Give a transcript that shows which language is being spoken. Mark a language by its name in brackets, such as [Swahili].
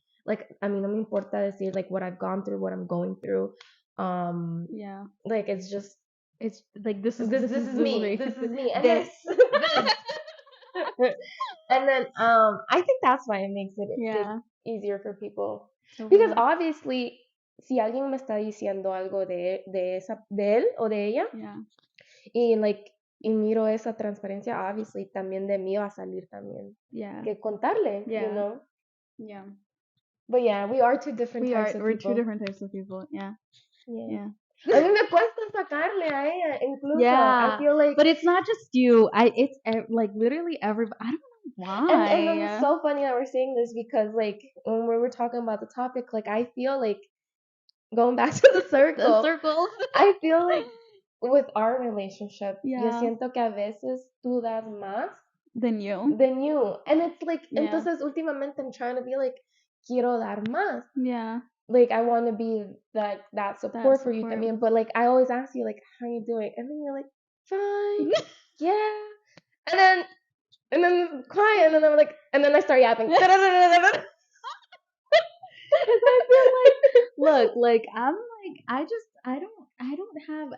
[English] like I mean [Spanish] no me importa decir [English] like what I've gone through, what I'm going through. Yeah, Like it's just it's like this is this is me. This is me. And this. then and then I think that's why it makes it Yeah. easier for people. Open Because up. obviously [Spanish] si alguien me está diciendo algo de él o de ella [English] Yeah. [Spanish] y [English] like [Spanish] y miro esa transparencia, [English] obviously [Spanish] también de mí va a salir también [English] Yeah. [Spanish] que contarle, [English] you Yeah. know. Yeah. But yeah, we are two different types of We're two people. different types of people. Yeah. Yeah. Yeah. [Spanish] A mí me cuesta sacarle a ella, incluso. [English] I Yeah. feel like But it's not just you. It's like literally everybody. I don't know And then it's so funny that we're saying this because like when we were talking about the topic, like I feel like going back to the The circle, circle. I feel like with our relationship, [Spanish] yo [English] Yeah. [Spanish] siento que a veces tú das más [English] Than you. than you. And it's like, Yeah. [Spanish] entonces últimamente [English] I'm trying to be like, [Spanish] quiero dar más. [English] Yeah. Like I want to be that support for you support. [Spanish] también. [English] But like I always ask you like, how you doing? And then you're like, fine, yeah. And then quiet, and then I'm like, and then I start yapping. Because I feel like, look, like I'm like, I don't have.